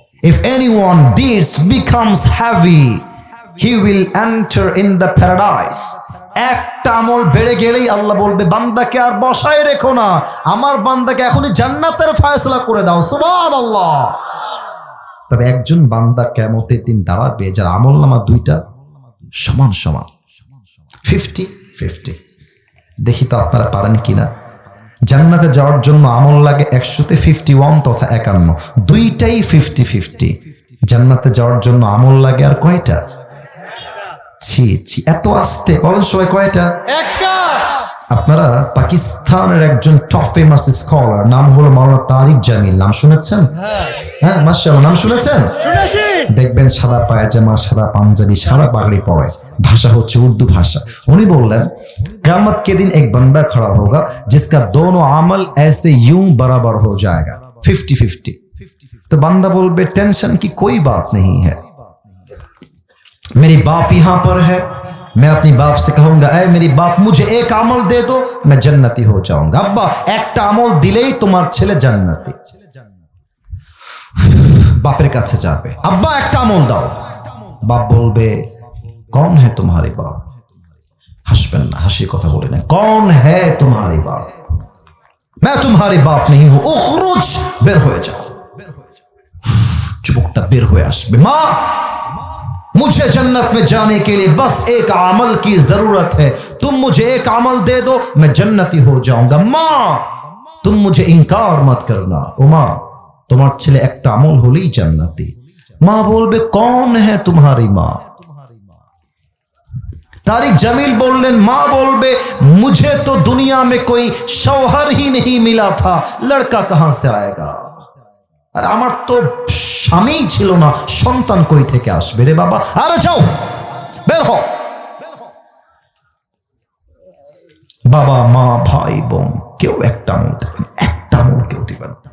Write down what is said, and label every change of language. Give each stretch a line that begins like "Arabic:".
English: If anyone deeds becomes heavy, he will enter in the paradise.
Bangla: একটা আমল বেড়ে গেলেই আল্লাহ বলবে বান্দাকে আর বসায় রেখো না, আমার বান্দাকে এখনই জান্নাতের ফয়সালা করে দাও। সুবহানাল্লাহ। তবে একজন বান্দা কিয়ামতের দিন দাঁড়াবে যার আমলনামা দুইটা সমান সমান, 50-50। দেখি তো আপনারা পারেন কিনা। জান্নাতে যাওয়ার জন্য আমল লাগে 100-তে 51 তথা 51, দুইটাই 50-50। জান্নাতে যাওয়ার জন্য আমল লাগে আর কয়টা? ছি ছি, এত আস্তে বলেন সবাই, কয়টা? একটা। আপনারা পাকিস্তানের একজন টপ ফেমাস স্কলার, নাম হলো মাওলানা তারিক জামিল, নাম শুনেছেন? হ্যাঁ মাশাআল্লাহ, নাম শুনেছেন? শুনেছি। দেখবেন সাদা পায়জামা, সাদা পাঞ্জাবি, সাদা পাগড়ি পরে, ভাষা হচ্ছে উর্দু ভাষা। উনি বললেন
Hindi: क़यामत के दिन एक बंदा खड़ा होगा जिसका दोनों अमल ऐसे यूं बराबर हो जाएगा, 50-50। तो बंदा बोलबे टेंशन की कोई बात नहीं है, मेरी बाप यहाँ पर है, मैं अपनी बाप से कहूंगा ऐ मेरी बाप मुझे एक अमल दे दो, मैं जन्नती हो जाऊंगा।
Bangla: अब्बा একটা আমল দিলেই তোমার ছেলে জান্নাতি। বাপের কাছে যাবে, আব্বা একটা আমল দাও। বাপ বলবে
Hindi: कौन है तुम्हारे बाप? हंसबेन ना, हंसी
Bangla: কথা বলে না,
Hindi: कौन है तुम्हारे बाप? मैं तुम्हारे बाप नहीं हूं, उखरुज,
Bangla: বের হয়ে যাও। যুবকটা বের হয়ে আসবে, মা
Hindi: मुझे जन्नत में जाने के लिए बस एक अमल की जरूरत है, तुम मुझे एक अमल दे दो, मैं जन्नती हो जाऊंगा। माँ तुम मुझे इनकार मत करना, ओ माँ तुम्हार
Bangla: ছেলে একটা আমল হলেই জান্নাতি। মা বলবে
Hindi: कौन है तुम्हारी माँ? तारिक जमील बोललेन माँ बोलबे मुझे तो दुनिया में कोई शौहर ही नहीं मिला था, लड़का कहां से आएगा?
Bangla: আর আমার তো স্বামী ছিল না, সন্তান কই থেকে আসবে রে বাবা? আরে যাও, বের হও। বাবা মা ভাই বোন কেউ একটা আমল দেবেন, একটা আমল কেউ দিবেন।